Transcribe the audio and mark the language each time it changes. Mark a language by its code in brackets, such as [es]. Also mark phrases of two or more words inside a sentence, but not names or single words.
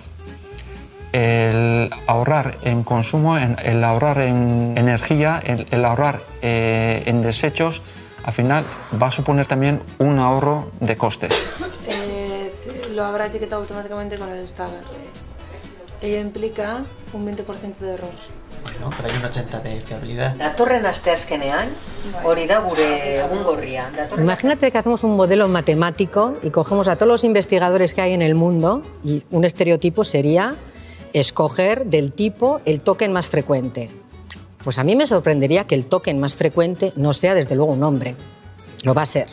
[es] El ahorrar en consumo, el ahorrar en energía, el ahorrar en desechos, al final va a suponer también un ahorro de costes. Lo habrá etiquetado automáticamente con el Staber. Ello implica un 20% de error. Bueno, pero hay un 80% de fiabilidad. [eu] Datorren asteazkenean, hori da gure egungoria. [es] Imagínate que hacemos un modelo matemático y cogemos a todos los investigadores que hay en el mundo y un estereotipo sería escoger del tipo el token más frecuente. Pues a mí me sorprendería que el token más frecuente no sea desde luego un hombre. Lo va a ser.